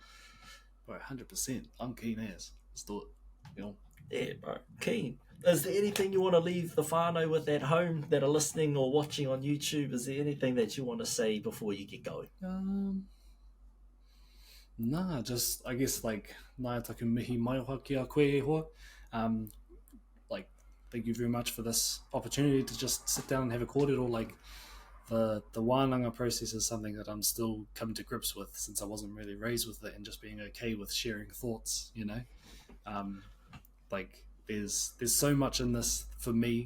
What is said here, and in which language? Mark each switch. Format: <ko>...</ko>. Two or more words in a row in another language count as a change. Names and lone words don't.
<en>Bro, 100%. I'm keen as. Let's do it. Yeah, bro, keen. Is there anything you want to leave the whānau with at home that are listening or watching on YouTube? Is there anything that you want to say before you get going? Nah, just I guess</en> <mi>nā taku mihi mai hoa ki a koe e hoa.</mi> <en>Thank you very much for this opportunity to just sit down and have a kōrero. The wānanga process is something that I'm still coming to grips with, since I wasn't really raised with it, and just being okay with sharing thoughts, there's so much in this for me.</en>